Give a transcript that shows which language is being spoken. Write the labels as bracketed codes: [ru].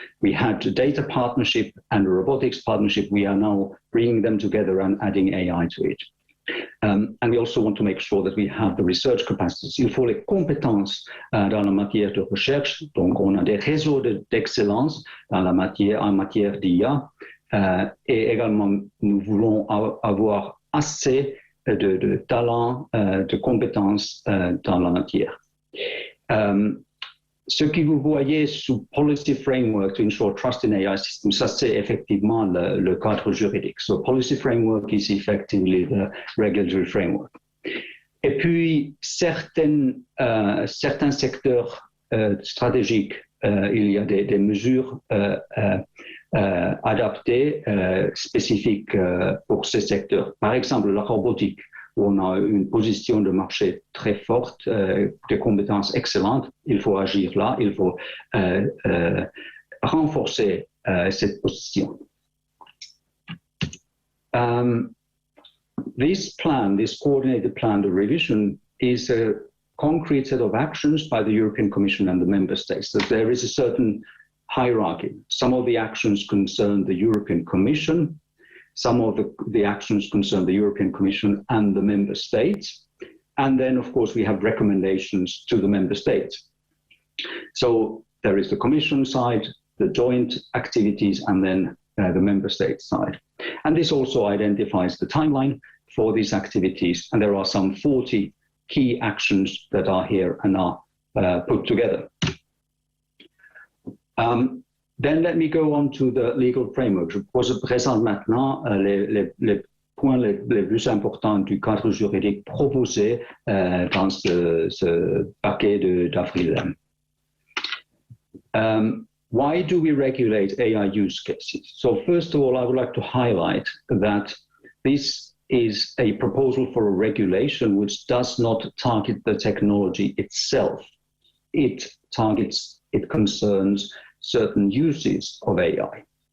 [en] We had a data partnership and a robotics partnership. We are now bringing them together and adding AI to it. And we also want to make sure that we have the research capacities. [fr] Il faut les compétences dans la matière de recherche. Donc, on a des réseaux d'excellence en matière d'IA. Et également, nous voulons avoir assez de talents, de compétences dans la matière. Ce que vous voyez sous [en] Policy Framework to ensure trust in AI systems, [fr] ça c'est effectivement le cadre juridique. [en] So Policy Framework is effectively the regulatory framework. [fr] Et puis certains secteurs stratégiques, il y a des mesures adaptées, spécifiques pour ces secteurs. Par exemple, la robotique, où on a une position de marché très forte, des compétences excellentes. Il faut agir là, il faut renforcer cette position. [en] This coordinated plan, the revision, is a concrete set of actions by the European Commission and the member states. That there is a certain hierarchy. Some of the actions concern the European Commission. Some of the actions concern the European Commission and the member states. And then, of course, we have recommendations to the member states. So there is the Commission side, the joint activities, and then the member state side. And this also identifies the timeline for these activities. And there are some 40 key actions that are here and are put together. Then let me go on to the legal framework. [fr] Je présente maintenant les points les plus importants du cadre juridique proposé dans ce paquet d'avril. [en] Why do we regulate AI use cases? So first of all, I would like to highlight that this is a proposal for a regulation which does not target the technology itself. It concerns certain uses of AI.